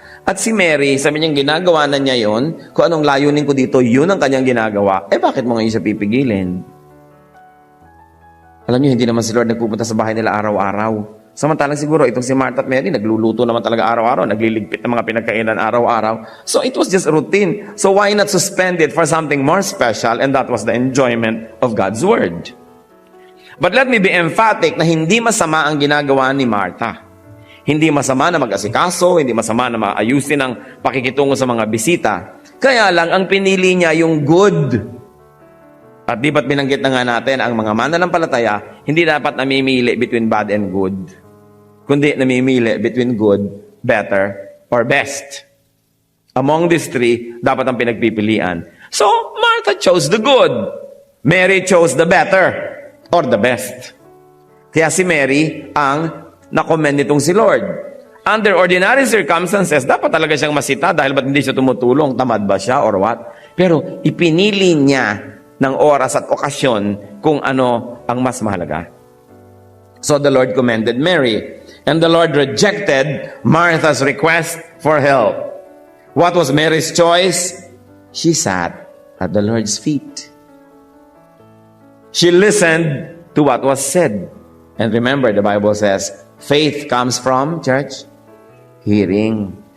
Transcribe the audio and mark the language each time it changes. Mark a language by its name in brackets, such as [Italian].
[Filipino] At si Mary, sabi niyang ginagawa na niya yon, kung anong layunin ko dito, yun ang kanyang ginagawa. Bakit mo ngayon siya pipigilin? Alam niyo, hindi naman si Lord nagpupunta sa bahay nila araw-araw. Samantalang siguro, itong si Martha at Mary, nagluluto naman talaga araw-araw, nagliligpit ng mga pinagkainan araw-araw. [English] So it was just routine. So why not suspend it for something more special? And that was the enjoyment of God's Word. But let me be emphatic [Filipino] na hindi masama ang ginagawa ni Martha. Hindi masama na mag-asikaso, hindi masama na maayusin ang pakikitungo sa mga bisita. Kaya lang, ang pinili niya yung good. At di ba't binanggit na nga natin, ang mga mananampalataya, hindi dapat namimili between bad and good. Kundi namimili between good, better, or best. [English] Among these three, [Filipino] dapat ang pinagpipilian. [English] So, Martha chose the good. Mary chose the better, or the best. [Filipino] Kaya si Mary ang na-commend nitong si Lord. [English] Under ordinary circumstances, [Filipino] dapat talaga siyang masita dahil ba't hindi siya tumutulong? Tamad ba siya or what? Pero ipinili niya ng oras at okasyon kung ano ang mas mahalaga. [English] So the Lord commended Mary. And the Lord rejected Martha's request for help. What was Mary's choice? She sat at the Lord's feet. She listened to what was said. And remember, the Bible says, faith comes from, church, hearing.